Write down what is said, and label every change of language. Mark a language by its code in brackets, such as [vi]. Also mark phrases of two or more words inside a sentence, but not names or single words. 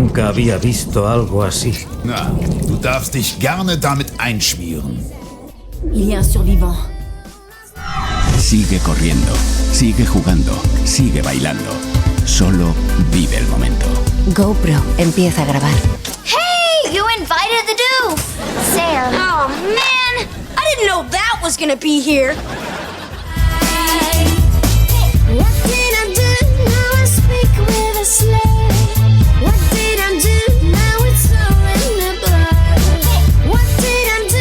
[es] había visto algo así. [de] Na, du darfst dich gerne damit einschmieren. [fr] Il y a un survivant. [es] Sigue corriendo, sigue jugando, sigue bailando. Solo vive el momento. GoPro empieza a grabar. [en] Hey, you invited the doof! Sam. Oh, man! I didn't know that was gonna be here. What did I do? Now I speak with a slur. What did I do? Now it's all in the blur. What did I do?